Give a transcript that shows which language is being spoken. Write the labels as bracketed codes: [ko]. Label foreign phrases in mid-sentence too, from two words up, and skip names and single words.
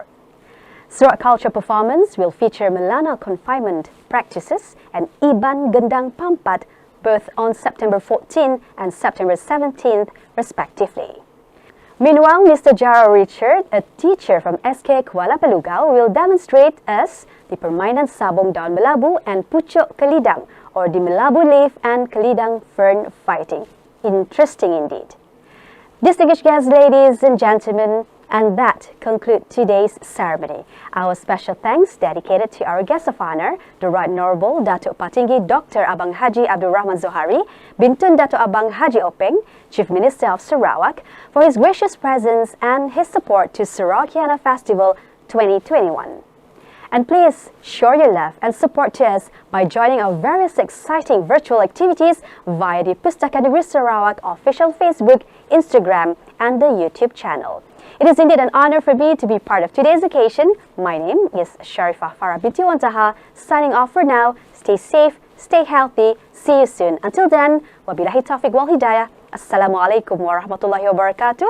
[en] Sarawak Culture performance will feature Melanau confinement practices and Iban Gendang Pampat, both on September 14 and September 17th, respectively. Meanwhile, Mr. Jaro Richard, a teacher from SK Kuala Pelugau, will demonstrate us the [ms] permainan sabung daun melabu [en] and [ms] pucuk kelidang, [en] or the melabu leaf and kelidang fern fighting. Interesting indeed. Distinguished guests, ladies and gentlemen, and that concludes today's ceremony. Our special thanks dedicated to our guest of honor, the Right Honourable Datuk Patinggi Dr. Abang Haji Abdul Rahman Zohari, Bintun Datuk Abang Haji Openg, Chief Minister of Sarawak, for his gracious presence and his support to Sarawakiana Festival 2021. And please show your love and support to us by joining our various exciting virtual activities via the Pustaka Negeri Sarawak official Facebook, Instagram, and the YouTube channel. It is indeed an honor for me to be part of today's occasion. My name is Sharifah Farah binti Wantaha, signing off for now. Stay safe, stay healthy. See you soon. Until then, [ar] وبالله التوفيق والهداية. السلام عليكم ورحمة الله وبركاته.